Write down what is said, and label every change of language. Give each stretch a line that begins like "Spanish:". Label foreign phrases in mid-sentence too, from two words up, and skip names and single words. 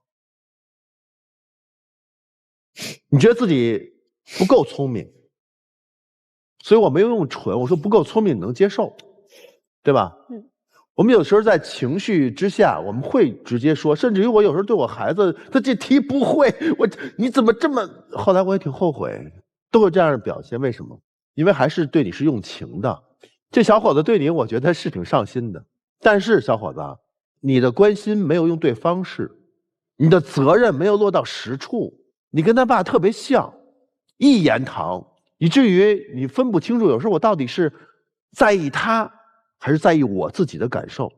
Chinese: 你覺得自己不夠聰明，所以我沒有用蠢，我說不夠聰明你能接受，對吧？我們有時候在情緒之下，我們會直接說，甚至於我有時候對我孩子，他這題不會，你怎麼這麼？後來我也挺後悔， 都有这樣的表現。為什麼？因為還是對你是用情的。這小伙子對你，我覺得是挺上心的。但是小伙子，你的關心沒有用對方式，你的責任沒有落到實處。你跟他爸特別像，一言堂，以至於你分不清楚，有時候我到底是在意他，還是在意我自己的感受。